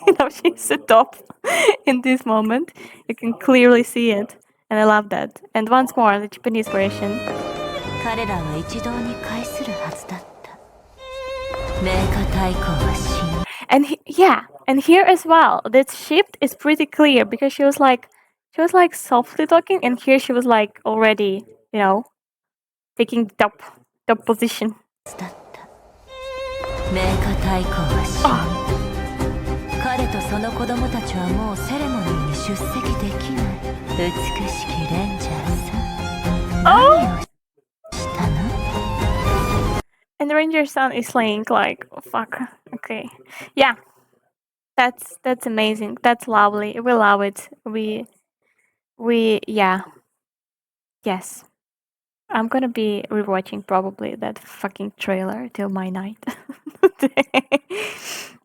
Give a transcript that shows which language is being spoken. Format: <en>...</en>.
<en>She's the top in this moment. You can clearly see it, and I love that. And once more, the Japanese version.</en> <ja>彼らは一堂に会するはずだった。名家太鼓は死に</ja> <en>And yeah, and here as well, that shift is pretty clear because she was like softly talking, and here she was like already, taking the top position.</en> <ja>はずだった。名家太鼓は死に、彼とその子供たちはもうセレモニーに出席できない。美しきレンジャーさん、何をしたの？</ja> <en>And the ranger son is saying like, oh, fuck, okay, yeah, that's amazing. That's lovely. We love it. Yeah, yes. I'm gonna be rewatching probably that fucking trailer till my night.</en>